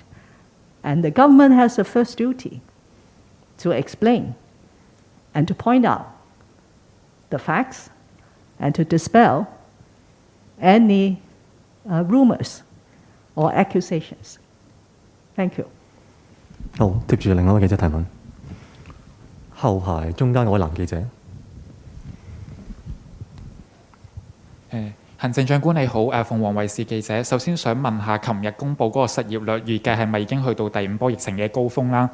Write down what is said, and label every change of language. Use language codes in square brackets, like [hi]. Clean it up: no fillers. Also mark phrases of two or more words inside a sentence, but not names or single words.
[en] And the government has the first duty to explain and to point out the facts and to dispel any rumors or accusations. Thank you. [yue] 好，接住另外一位記者提問。後排中間嗰位男記者。行政長官你好，鳳凰衛視記者。首先想問下，琴日公布嗰個失業率預計係咪已經去到第5波疫情嘅高峰啦？